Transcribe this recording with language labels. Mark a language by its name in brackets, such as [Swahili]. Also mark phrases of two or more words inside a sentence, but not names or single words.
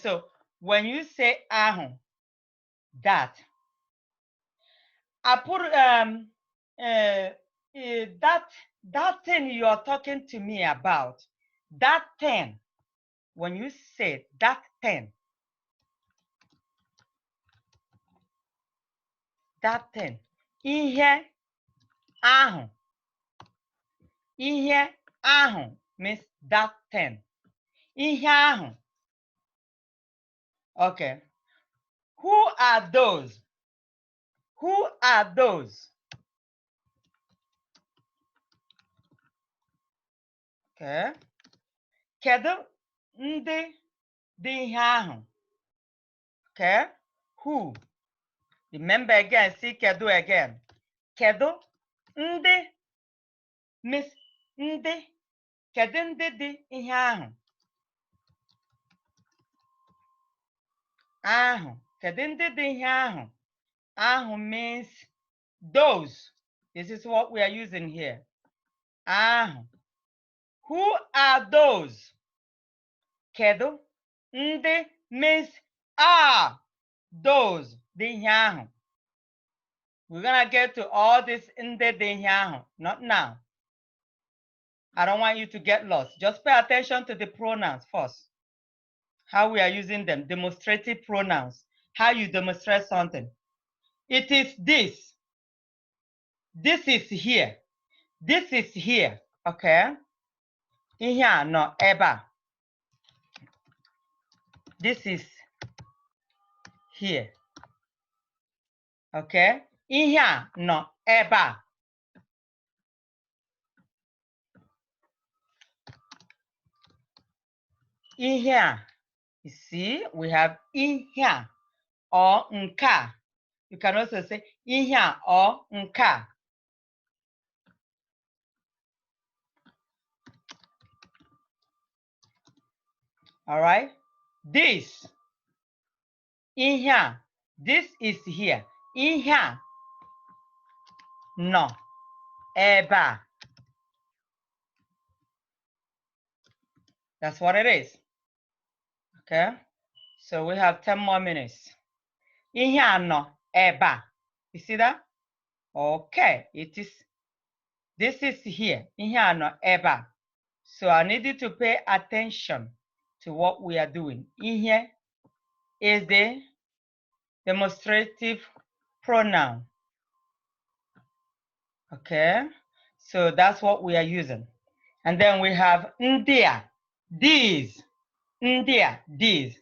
[English] So when you say that, I put that thing you are talking to me about, that thing, when you say that thing, [Igbo] ihe ahụ, ihe ahụ [English] means that thing, [Igbo] ihe ahụ. [English] Okay, who are those? Who are those? [Igbo] Okay, kedu ndị dị ihe ahụ? [English] Okay, who? Remember again, see kedu again. [Igbo] Kedu ndị means ndị. Kedu ndị dị ihe ahụ? Ahụ. Kedu ndị dị ihe ahụ? Ahụ [English] means those. This is what we are using here. Ahụ. Who are those? [Igbo] Kedu ndị [English] means are those [Igbo] dị ihe ahụ. [English] We're gonna get to all this [Igbo] ndị dị ihe ahụ, [English] not now. I don't want you to get lost. Just pay attention to the pronouns first. How we are using them. Demonstrative pronouns. How you demonstrate something. It is this. This is here. This is here. [Igbo] Okay. Ihe a nọ ebe a. [English] This is here. [Igbo] Okay. Ihe a nọ ebe a. Ihe a. [English] You see, we have [Igbo] ihe a [English] or [Igbo] nke a. [English] You can also say [Igbo] ihe a [English] or [Igbo] nke a. [English] All right. [Igbo] This. Ihe a. [English] This is here. [Igbo] Ihe a nọ ebe a. [English] That's what it is. Okay. So we have 10 more minutes. [Igbo] Ihe a nọ ebe a. [English] You see that? Okay. It is. This is here. [Igbo] Ihe a nọ ebe a. [English] So I need you to pay attention to what we are doing. Ihe is the demonstrative pronoun. Okay, so that's what we are using. And then we have ndia, these, ndia, these.